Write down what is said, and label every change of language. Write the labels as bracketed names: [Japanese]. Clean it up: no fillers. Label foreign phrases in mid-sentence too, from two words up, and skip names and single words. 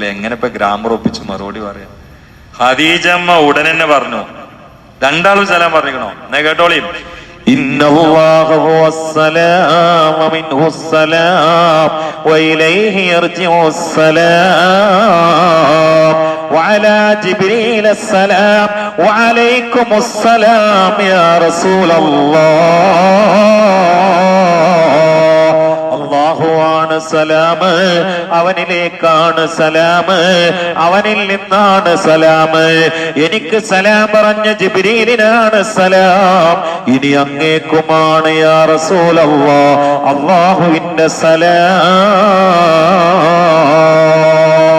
[Malayalam] എങ്ങനെ ഇപ്പൊ ഗ്രാമർ ഒപ്പിച്ച് മറുപടി പറയാം? ഖദീജ അമ്മ ഉടനെ തന്നെ പറഞ്ഞു, 2 ആളും സലാം പറഞ്ഞിരിക്കണോ? എന്നാ കേട്ടോളി. [Arabic] إن الله هو السلام ومنه السلام وإليه يرجع السلام وعلى جبريل السلام وعليكم السلام يا رسول الله. [Malayalam] അല്ലാഹുവാണ് സലാം, അവനിലേക്കാണ് സലാം, അവനിൽ നിന്നാണ് സലാം. എനിക്ക് സലാം പറഞ്ഞ ജിബ്രീലിനാണ് സലാം, ഇനി അങ്ങേക്കുമാണ് [Arabic] يا رسول الله [Malayalam] അല്ലാഹുവിന്റെ സലാം.